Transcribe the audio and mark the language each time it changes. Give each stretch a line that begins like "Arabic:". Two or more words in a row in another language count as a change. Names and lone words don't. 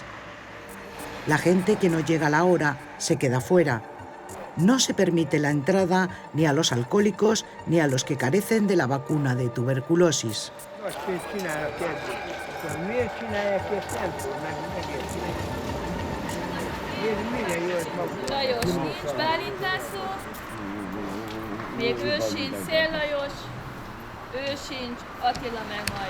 Spanish: La gente que no llega a la hora se queda fuera. No se permite la entrada ni a los alcohólicos ni a los que carecen de la vacuna de tuberculosis.
Hungarian: Lajos, nincs Bálintás szó, még ő sincs, Szél Lajos, ő sincs, Attila meg majd.